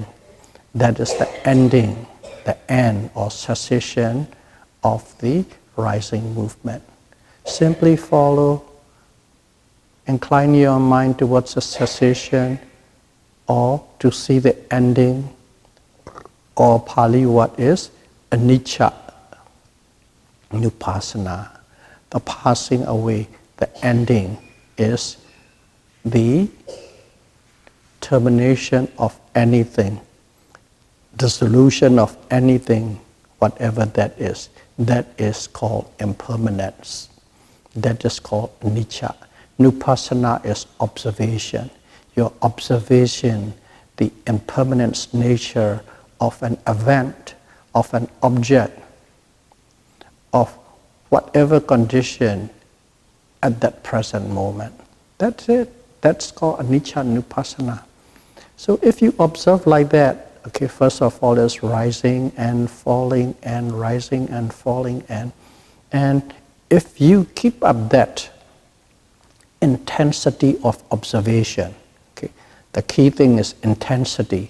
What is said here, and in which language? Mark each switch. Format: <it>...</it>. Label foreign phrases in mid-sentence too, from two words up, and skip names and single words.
<en>That is the ending, the end or cessation of the rising movement. Simply follow, incline your mind towards a cessation or to see the ending, or Pali what is</en> <pi>anicca, nupassana.</pi> <en>The passing away, the ending is the termination of anything, the solution of anything, whatever that is called impermanence. That is called anicca. Nupassana is observation. Your observation, the impermanence nature of an event, of an object, of whatever condition at that present moment. That's it. That's called</en> <pi>anicca nupassana.</pi> <en>So if you observe like that, okay, first of all is rising and falling and rising and falling and if you keep up that intensity of observation, okay, the key thing is intensity.</en>